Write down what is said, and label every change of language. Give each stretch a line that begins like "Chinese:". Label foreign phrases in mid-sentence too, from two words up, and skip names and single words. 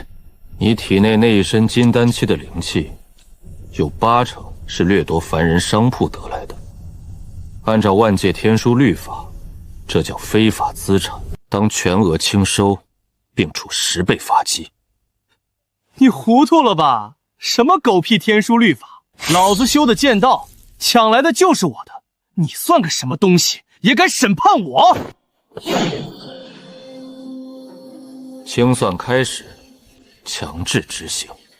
Chinese: 你體內那一身金丹期的靈氣，有80%是掠奪凡人商鋪得來的。按照萬界天書律法，這叫非法資產，當全額清收，並處10倍罰金。你糊塗了吧？什麼狗屁天書律法？老子修的劍道，搶來的就是我的，你算個什麼東西，也敢審判我？清算開始，強制執行。